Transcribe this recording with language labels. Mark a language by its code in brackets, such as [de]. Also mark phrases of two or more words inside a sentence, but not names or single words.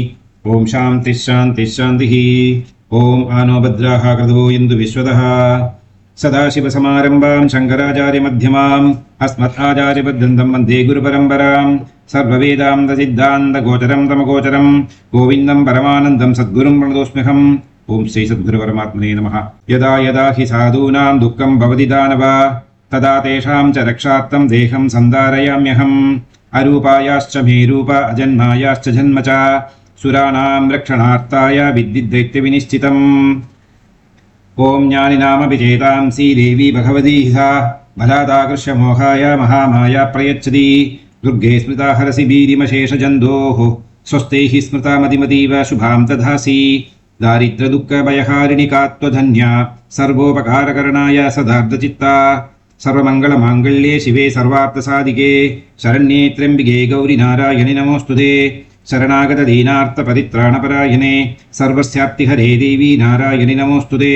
[sa] ॐ शान्ति शान्ति शान्ति ॐ आ नो भद्राः क्रतवो यन्तु विश्वतः. सदाशिवसमारम्भां शङ्कराचार्य मध्यमाम् अस्मत् आचार्य पर्यन्तां वन्दे गुरु परम्पराम्. सर्ववेदान्त सिद्धान्त गोचरं तमगोचरम् गोविन्दं परमानन्दं सद्गुरुं प्रणतोऽस्म्यहम्. ॐ श्री सद्गुरु परमात्मने नमः यदा यदा हि साधूनां दुःखं भवति दानव तदा तेषां च रक्षार्थं देहं सन्धारयाम्यहम्. अरूपायाश्च मे रूप अजन्मायाश्च जन्म च सुराणां रक्षणार्थाय विद्धि त्वं दैत्य विनिश्चितम्. ॐ ज्ञानिनामपि चेतांसि देवी भगवती सा बलादाकृष्य मोहाय महामाया प्रयच्छति. दुर्गे स्मृता हरसि भीतिमशेषजन्तोः स्वस्थैः स्मृता मतिमतीव शुभां ददासि. दारिद्र्यदुःखभयहारिणिकात्वधन्या सर्वोपकारकरणाय सदार्धचित्ता. सर्वमङ्गलमाङ्गल्ये शिवे सर्वार्थसाधिके शरण्ये त्र्यम्बिके गौरि नारायणि नमोऽस्तुते. शरणागतदीनार्तपरित्राणपरायणे सर्वस्याप्तिहरे देवी नारायणि नमोऽस्तुते.